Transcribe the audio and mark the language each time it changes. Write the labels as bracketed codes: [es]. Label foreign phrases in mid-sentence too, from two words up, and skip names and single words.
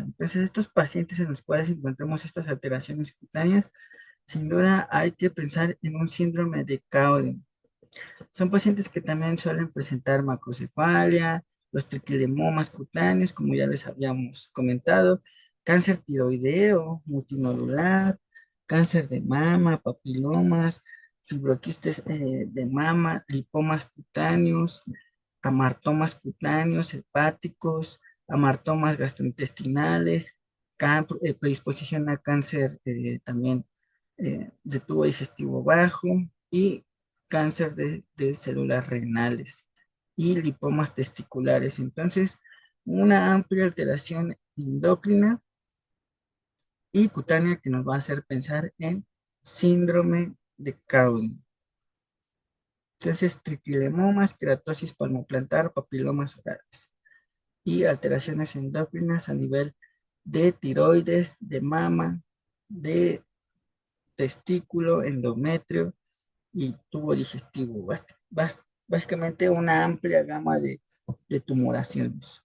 [es] Entonces, estos pacientes en los cuales encontramos estas alteraciones cutáneas, sin duda hay que pensar en un síndrome de Cowden. Son pacientes que también suelen presentar macrocefalia, los triquilemomas cutáneos, como ya les habíamos comentado, cáncer tiroideo, multinodular, cáncer de mama, papilomas, fibroquistes de mama, lipomas cutáneos, amartomas cutáneos, hepáticos, amartomas gastrointestinales, predisposición a cáncer también de tubo digestivo bajo y cáncer de células renales y lipomas testiculares. Entonces, una amplia alteración endocrina y cutánea que nos va a hacer pensar en síndrome de Cowden. Entonces, triquilemomas, queratosis palmoplantar, papilomas orales y alteraciones endócrinas a nivel de tiroides, de mama, de testículo, endometrio y tubo digestivo. Básicamente una amplia gama de tumoraciones.